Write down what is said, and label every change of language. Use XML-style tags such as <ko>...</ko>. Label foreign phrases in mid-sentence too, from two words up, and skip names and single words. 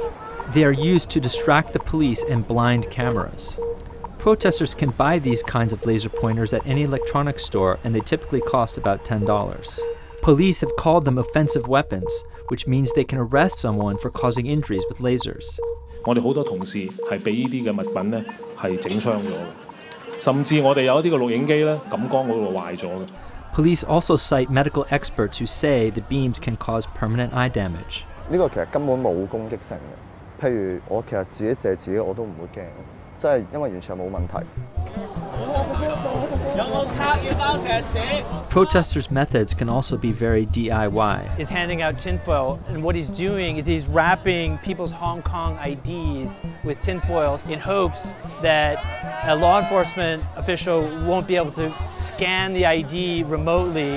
<en>They are used to distract the police and blind cameras. Protesters can buy these kinds of laser pointers at any electronics store, and they typically cost about $10. Police have called them offensive weapons, which means they can arrest someone for causing injuries with lasers.</en> <yue>我哋好多同事係俾呢啲嘅物品咧係整傷咗嘅，甚至我哋有一啲嘅錄影機咧感光嗰度壞咗嘅。</yue> <en>Police also cite medical experts who say the beams can cause permanent eye damage.</en> <yue>呢個其實根本冇攻擊性嘅，譬如我其實自己射自己我都唔會驚。即係因為完全冇問題。</yue> <en>Protesters' methods can also be very DIY. He's handing out tinfoil, and what he's doing is he's wrapping people's Hong Kong IDs with tinfoil in hopes that a law enforcement official won't be able to scan the ID remotely.</en>